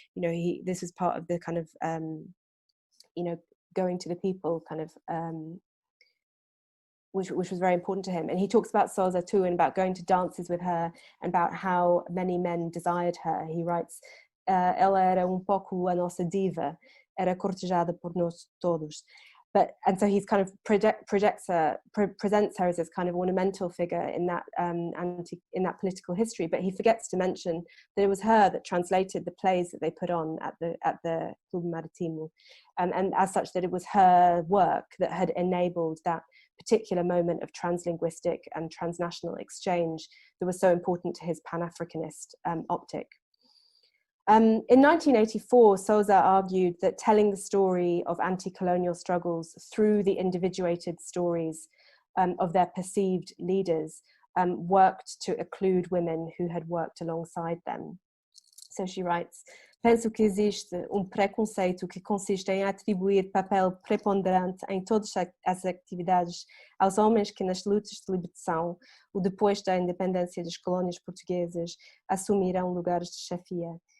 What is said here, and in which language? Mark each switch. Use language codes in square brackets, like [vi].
[en] You know, this was part of the kind of you know, going to the people kind of which was very important to him. And he talks about Sousa too, and about going to dances with her, and about how many men desired her. He writes, [pt] ela era pouco a nossa diva, era cortejada por nós todos. [en] And so he's kind of presents her as this kind of ornamental figure in that in that political history, but he forgets to mention that it was her that translated the plays that they put on at the Clube Marítimo, and as such that it was her work that had enabled that particular moment of translinguistic and transnational exchange that was so important to his Pan-Africanist optic. In 1984, Sousa argued that telling the story of anti-colonial struggles through the individuated stories of their perceived leaders worked to occlude women who had worked alongside them. So she writes, [pt] penso que existe preconceito que consiste em atribuir papel preponderante em todas as atividades aos homens que nas lutas de libertação ou depois da independência das colônias portuguesas assumiram lugares de chefia.